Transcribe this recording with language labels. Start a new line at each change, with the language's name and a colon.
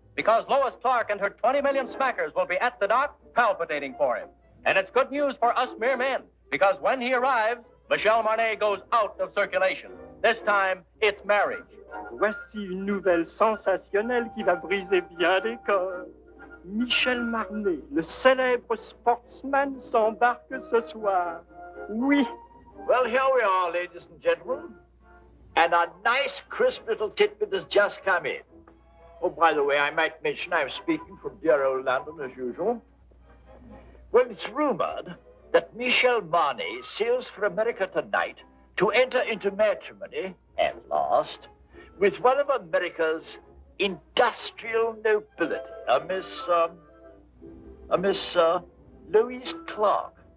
English: Because Lois Clark and her 20 million smackers will be at the dock palpitating for him. And it's good news for us mere men, because when he arrives, Michel Marnet goes out of circulation. This time, it's marriage.
French: Voici une nouvelle sensationnelle qui va briser bien des corps. Michel Marnet, le célèbre sportsman, s'embarque ce soir. Oui.
English: Well, here we are, ladies and gentlemen. And a nice, crisp little tidbit has just come in. Oh, by the way, I might mention I'm speaking from dear old London as usual. Well, it's rumored that Michel Marnet sails for America tonight to enter into matrimony, at last, with one of America's industrial nobility, a Miss Lois Clark.